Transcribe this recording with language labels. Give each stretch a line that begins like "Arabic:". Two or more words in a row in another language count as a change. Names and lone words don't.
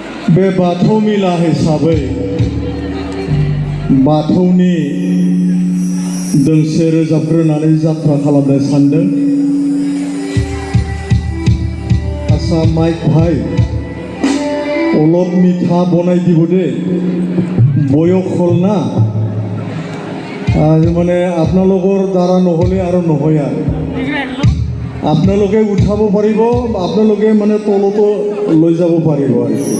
Bodo: बे बाथौ मेला हिसाबै बाथौनि दोंसे रोजाबग्रोनानै जात्रा खालामनो सानदों।
Assamese: আচা মাইক ভাই অলপ মিঠা বনাই দিবো দে বয়খল না মানে আপোনালোকৰ দ্বাৰা নহ'লে আৰু নহয় আৰু আপোনালোকে উঠাব পাৰিব, আপোনালোকে মানে তলতো লৈ যাব পাৰিব আৰু